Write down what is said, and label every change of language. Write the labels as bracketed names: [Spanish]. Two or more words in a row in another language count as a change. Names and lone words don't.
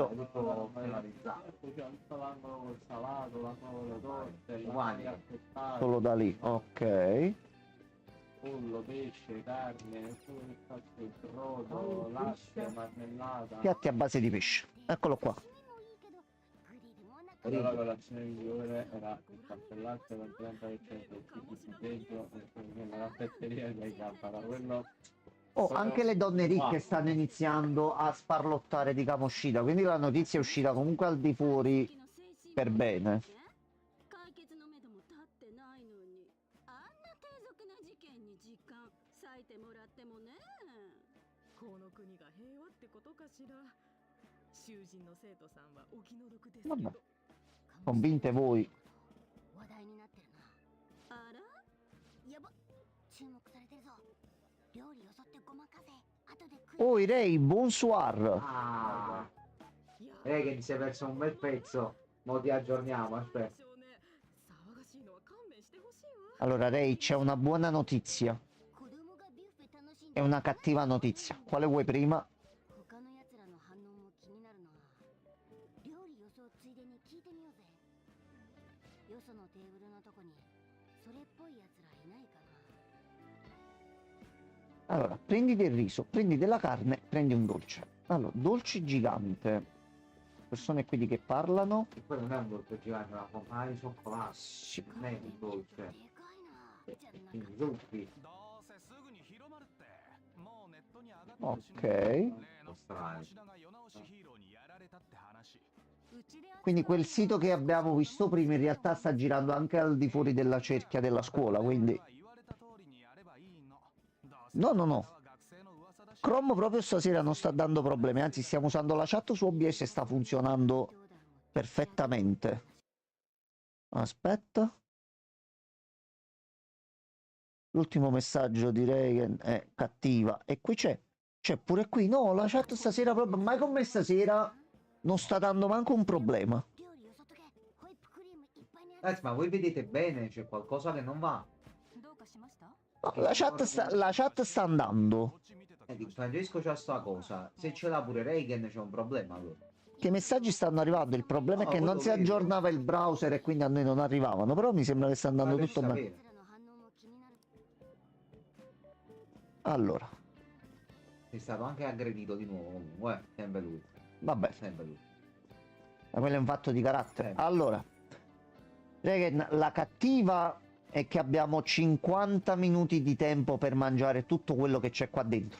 [Italian] Tutto penalizzato. Poi c'è tutto l'angolo col salato, l'angolo con le torte, Uguali. l'angolo affettato, Solo da lì, ok. pollo, pesce, carne, il brodo, latte, marmellata. Piatti a base di pesce. Eccolo qua. [Japanese] 刺身もいいけどグリルもなか [Italian] Però la colazione migliore era il cappellaccio con 30% di dentro e poi la lampetteria di Gabbana. Quello Oh, anche le donne ricche stanno iniziando a sparlottare di Kamoshida, quindi la notizia è uscita comunque al di fuori per bene. [Japanese] 解決のめども立ってないのにあんな低俗な事件に時間割いてもらってもねこの国が平和ってことかしら囚人の生徒さんはお気の毒ですけ [Italian] Vabbè, [Japanese] ど [Italian] convinte voi. [Japanese] 話題になってるなあらやば注目されてるぞ料理よそってごまかせ後で食い [Italian] Oh, Irei, bonsoir. Ah, [Japanese] いや [Italian] che ti sei perso un bel pezzo. Mo ti aggiorniamo, aspetta. [Japanese] 少年騒がしいのは勘弁してほしいわ [Italian] Allora, Rei, c'è una buona notizia [Japanese] 子供がビュッフェ楽しん [Italian] e [Japanese] で [Italian] una cattiva notizia. Quale vuoi prima? [Japanese] 他のやつらの反応も気になるな料理予想ついでに聞いてみようぜよそのテーブルのとこにそれっぽいやつらいないかな [Italian] Allora, prendi del riso, prendi della carne, prendi un dolce. Allora, dolce gigante. Persone qui di che parlano. E poi non è un dolce gigante, è una fontana di cioccolato. Sì. Non è un dolce. [Japanese] でかいなじゃな [Italian] Quindi [Japanese] か [Italian] zuppi. [Japanese] どうせすぐに広まるってもうネットに上がってるしね [Italian] Ok. [Japanese] 例の鴨志田が世直しヒーローにやられたって話 [Italian] Quindi quel sito che abbiamo visto prima in realtà sta girando anche al di fuori della cerchia della scuola, quindi... [Japanese] 言われた通りにやればいいのどうせ [Italian] No, no, no. [Japanese] 学生の噂だし [Italian] Chrome proprio stasera non sta dando problemi, anzi stiamo usando la chat su OBS e sta funzionando perfettamente. Aspetta. L'ultimo messaggio di Reagan è cattiva. E qui c'è pure qui. No, la chat stasera proprio, mai come stasera, non sta dando manco un problema. [Japanese] 料理よそっとけホイップクリームいっぱいにや [Italian] Ragazzi, ma voi vedete bene, c'è qualcosa che non va. [Japanese] どうかしました [Italian] No, la chat sta andando. [Japanese] こっち見てた [Italian] Francesco c'ha sta cosa. Se ce l'ha pure Reagan c'è un problema allora. Che i messaggi stanno arrivando, il problema è No, che non quello si vedo. aggiornava il browser e quindi a noi non arrivavano, però mi sembra che sta andando Fatemi tutto bene. sapere. [Japanese] つらの反応も気になる [Italian] Allora, Sei stato anche aggredito di nuovo comunque, sempre lui. Vabbè, Sempre lui. ma quello è un fatto di carattere. Sempre. Allora, Regen, la cattiva è che abbiamo 50 minuti di tempo per mangiare tutto quello che c'è qua dentro.